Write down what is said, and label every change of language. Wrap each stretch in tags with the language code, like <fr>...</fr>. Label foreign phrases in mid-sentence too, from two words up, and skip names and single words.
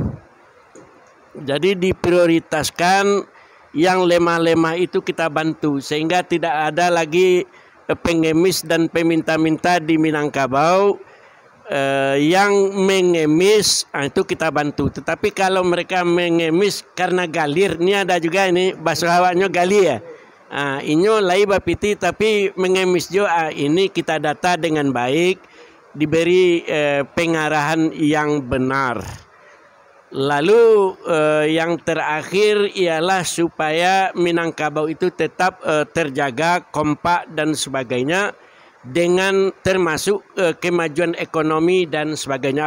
<id>Jadi diprioritaskan yang lemah-lemah itu kita bantu sehingga tidak ada lagi pengemis dan peminta-minta di Minangkabau yang mengemis, itu kita bantu. Tetapi kalau mereka mengemis karena galir, ini ada juga ini bahasa Hawanya gali ya.</id> <min>Inyo lai bapiti tapi mengemis jo,</min> <id>ini kita data dengan baik, diberi pengarahan yang benar. Lalu yang terakhir ialah supaya Minangkabau itu tetap terjaga, kompak dan sebagainya, dengan termasuk kemajuan ekonomi dan sebagainya.</id>